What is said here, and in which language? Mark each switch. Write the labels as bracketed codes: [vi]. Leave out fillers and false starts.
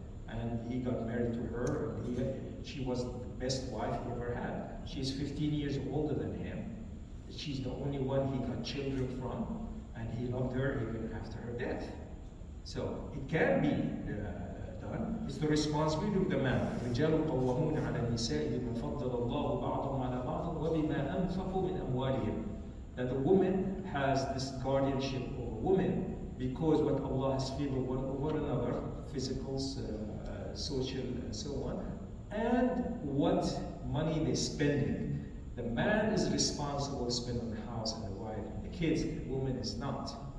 [en] And he got married to her, and she was the best wife he ever had. She's 15 years older than him. She's the only one he got children from, and he loved her even after her death. So it can be done. It's the responsibility of the man. [ar] الرجال قوامون على النساء بما فضل الله بعضهم على بعض وبما أنفقوا من أموالهم. [en] That the woman has this guardianship over women because what Allah has favored one over another, physical, social, and so on, and what money they're spending. The man is responsible to spend on the house and the wife and the kids. The woman is not.